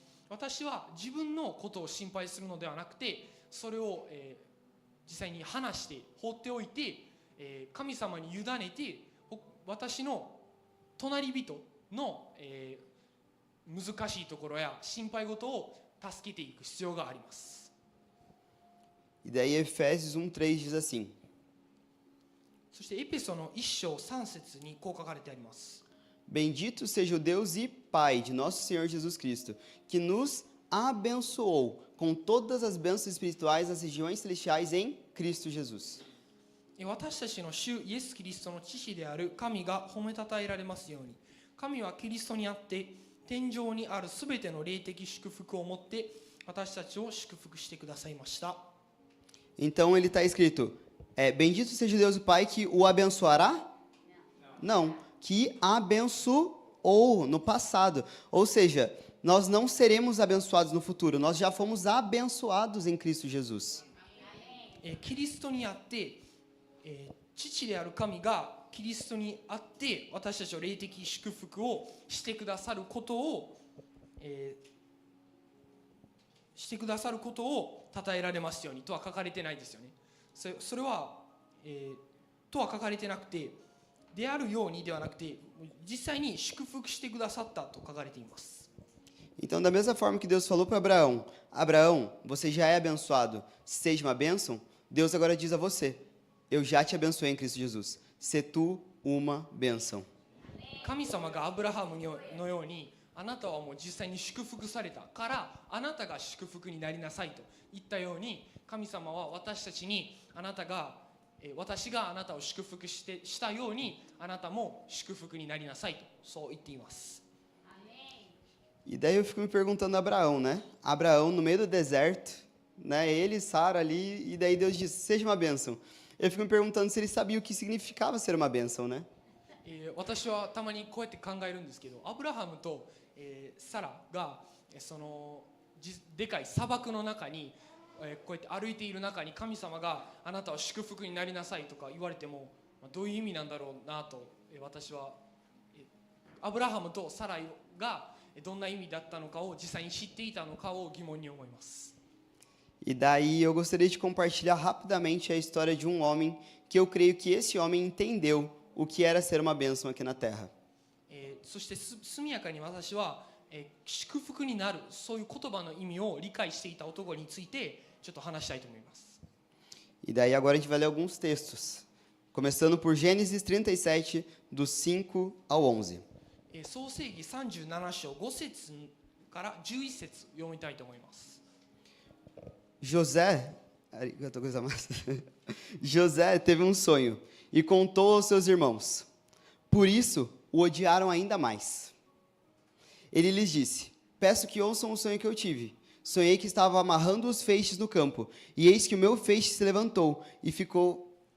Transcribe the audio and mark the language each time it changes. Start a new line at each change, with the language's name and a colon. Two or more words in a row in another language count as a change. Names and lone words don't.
Japanese: 私は自分のことを心配するのではなくて、それを実際に話して放っておいて、神様に委ねて私の隣人の難しいところや心配事を助けていく必要があります。
Portuguese: E daí Efésios 1:3 diz assim:
Japanese: そしてエペソの1章3節にこう書かれてあります。
Portuguese: Bendito seja o Deus e Pai de nosso Senhor Jesus Cristo, que nos abençoou com todas as bênçãos espirituais nas regiões celestiais em Cristo Jesus.
Japanese: 私たちの主イエス・キリストの父である神が褒めたたえられますように、神はキリストにあって天上にあるすべての霊的祝福をもって私たちを祝福してくださいました。
Portuguese: Então ele está escrito: Bendito seja o Deus e Pai que o abençoará? Não, que abençoou no passado. Ou seja, nós não seremos abençoados no futuro, nós já fomos abençoados em Cristo Jesus.
Japanese: キリストにあって父である神がキリストにあって私たちの霊的祝福をしてくださることを称えられますようにとは書かれてないですよね。それは、とは書かれてなくて、であるようにではなくて実際に祝福してくださったと書かれています。
Portuguese: Então, da mesma forma que Deus falou para Abraão: Abraão, você já é abençoado, seja uma bênção. Deus agora diz a você: Eu já te abençoei em Cristo Jesus. Se tu uma bênção.
Japanese: 神様がアブラハムのようにあなたはもう実際に祝福されたからあなたが祝福になりなさいと言ったように、神様は私たちに私があなたを祝福したようにあなたも祝福になりなさいとそう言っています。
Portuguese: E daí eu fico me perguntando a Abraão, né? Abraão no meio do deserto, né? Ele e Sara ali, e daí Deus diz: seja uma bênção. Eu fico me perguntando se ele sabia o que significava ser uma bênção, né?
Japanese: 私はたまにこうやって考えるんですけど、アブラハムとサラがそのでかい砂漠の中にこうやって歩いている中に神様があなたは祝福になりなさいとか言われてもどういう意味なんだろうなと私はアブラハムとサライがどんな意味だったのかを実際に知っていたのかを疑問に思います。
Portuguese: E daí eu gostaria de compartilhar rapidamente a história de um homem que eu creio que esse homem entendeu o que era ser uma bênção aqui na terra.
Japanese: そして速やかに私は祝福になるそういう言葉の意味を理解していた男についてちょっと話したいと思います。
Portuguese: E daí agora a gente vai ler alguns textos, começando por Gênesis 37, dos 5 ao 11.
Japanese: 創世記37章5節から11節読みたいと思います。
Portuguese: José teve um sonho e contou aos seus irmãos. Por isso, o odiaram ainda mais. Ele lhes disse: peço que ouçam o sonho que eu tive. Sonhei que estava amarrando os feixes no campo, e eis que o meu feixe se levantou e ficou...